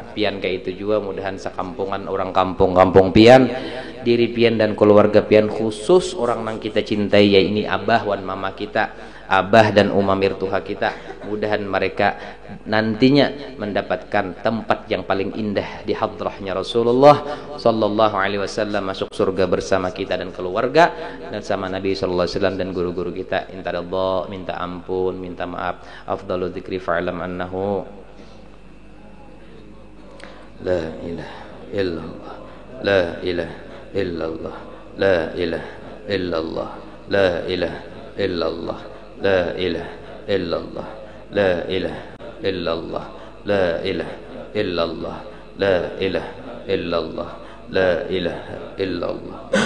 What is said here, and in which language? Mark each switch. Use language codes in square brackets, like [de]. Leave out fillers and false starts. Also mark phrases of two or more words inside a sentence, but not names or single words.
[bjn] Pian kayak itu juga mudahan sekampungan orang kampung pian, diri pian dan keluarga pian, khusus orang yang kita cintai ya ini abah wan mama kita, abah dan umamir tuha kita, mudahan mereka nantinya mendapatkan tempat yang paling indah di hadrahnya Rasulullah [ar] صلى الله عليه وسلم, [bjn] masuk surga bersama kita dan keluarga dan sama Nabi [ar] صلى الله عليه وسلم [bjn] dan guru-guru kita. Inta ridha, minta ampun, minta maaf. [ar] أفضل الذكر فاعلم أنه لا إله إلا الله، لا إله إلا الله، لا إله إلا الله، لا إله إلا الله، لا إله إلا الله، لا إله إلا الله، لا إله إلا الله، لا إله إلا الله، لا إله إلا الله,